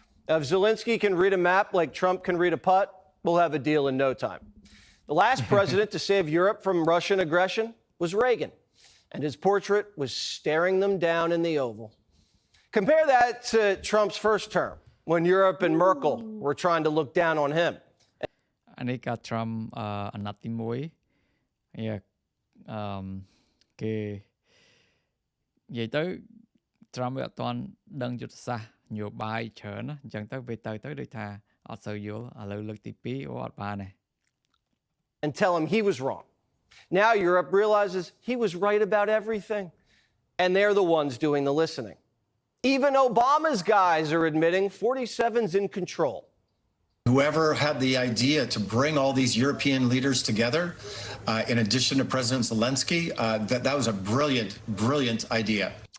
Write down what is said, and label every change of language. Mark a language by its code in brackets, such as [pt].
[en] If Zelensky can read a map like Trump can read a putt, we'll have a deal in no time. The last president to save Europe from Russian aggression was Reagan, and his portrait was staring them down in the Oval. Compare that to Trump's first term, when Europe and Merkel were trying to look down on him. [km] អានេះកា Trump អាណត្តិទី1គេនិយាយទៅ Trump វាអត់ទាន់ដឹងយុទ្ធសាស្ត្រនយោបាយច្រើនណាអញ្ចឹងទៅវាទៅដូចថាអត់សូវយល់ឥឡូវលើកទី2អត់បានទេ [en] And tell him he was wrong. Now Europe realizes he was right about everything, and they're the ones doing the listening. Even Obama's guys are admitting 47's in control. Whoever had the idea to bring all these European leaders together, in addition to President Zelensky, that was a brilliant idea.